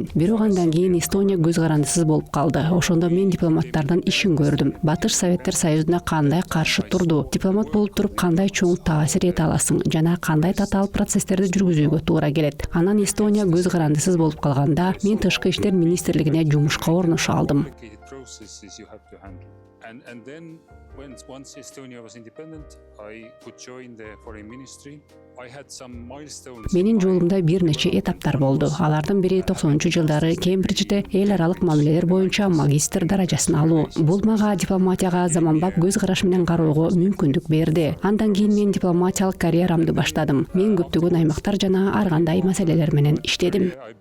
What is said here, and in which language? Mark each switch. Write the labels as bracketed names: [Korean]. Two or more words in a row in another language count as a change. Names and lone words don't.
[Kyrgyz] Бирок андан кийин Эстония көз карандысыз болуп калды. Ошондо мен дипломаттардын ишин көрдүм. Батыш Советтер Союзуна кандай каршы турду? Дипломат болуп туруп кандай чоң таасир эте аласың жана кандай татаал процесстерди жүргүзүүгө туура келет? Анан Эстония көз карандысыз болуп калганда мен тышкы иштер министрлигине жумушка орношо алдым. [English] And then once Estonia was independent, I could join the foreign ministry. I had some milestones. [Kyrgyz] Менин жолумда бир нече этаптар болду. Алардын бири 90-жылдары Кембриджде эл аралык мамилелер боюнча магистр даражасын алуу. Бул мага дипломатияга заманбап көз караш менен кароого мүмкүндүк берди. Андан кийин мен дипломатиялык карьерамды баштадым. Мен көптөгөн аймактар жана ар кандай маселелер менен иштедим.